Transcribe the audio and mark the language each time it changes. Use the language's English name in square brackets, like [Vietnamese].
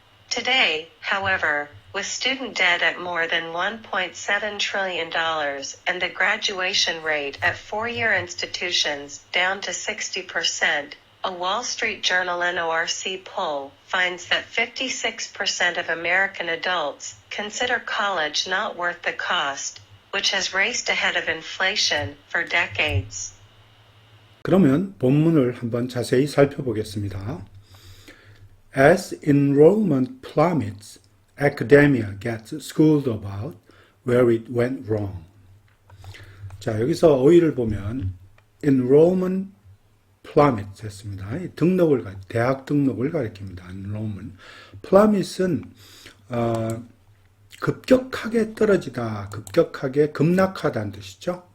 [English] Today, however, with student debt at more than $1.7 trillion and the graduation rate at four-year institutions down to 60%, a Wall Street Journal NORC poll finds that 56% of American adults consider college not worth the cost, which has raced ahead of inflation for decades. [Korean] 그러면 본문을 한번 자세히 살펴보겠습니다. [English] As enrollment plummets, academia gets schooled about where it went wrong. [Korean] 자, 여기서 어휘를 보면 [English] enrollment plummet [Korean] 했습니다. 대학 등록을 가리킵니다. [English] enrollment. [Korean] plummet은 급격하게 떨어지다, 급격하게 급락하다는 뜻이죠.